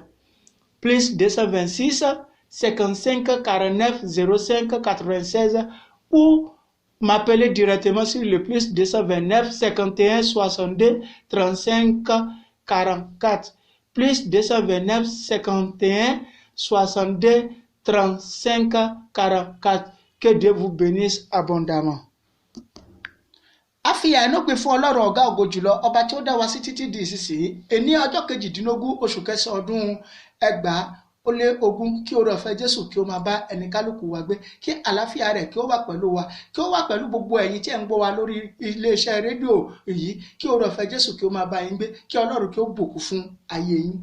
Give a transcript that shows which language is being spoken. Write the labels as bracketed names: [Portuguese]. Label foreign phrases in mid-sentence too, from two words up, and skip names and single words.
[French] Plus 226 55 49 05 96 ou m'appeler directement sur le plus 229 51 62 35 44. Plus 229 51 62 35 44. Que Dieu vous bénisse abondamment. [Yoruba] Àfihàn inú pé fún Ọlọ́run ọ̀gá ògo jùlọ ọba tí ó dá wa sí títí di ìsinsìnyí ẹni ọjọ́ 18 oṣù kẹsàn-án ọdún 2020 kí oore ọ̀fẹ́ Jésù kí ó máa bá ẹni kálukú wa gbé, kí àlàáfíà rẹ̀ kí ó wà pẹ̀lú wa, kí ó wà pẹ̀lú gbogbo ẹ̀yin tí ẹ̀ ń gbọ́ wa lórí iléeṣẹ́ rédíò yìí, kí oore ọ̀fẹ́ Jésù kí ó máa bá yín gbé, kí Ọlọ́run kí ó bùkún fún ayé yín.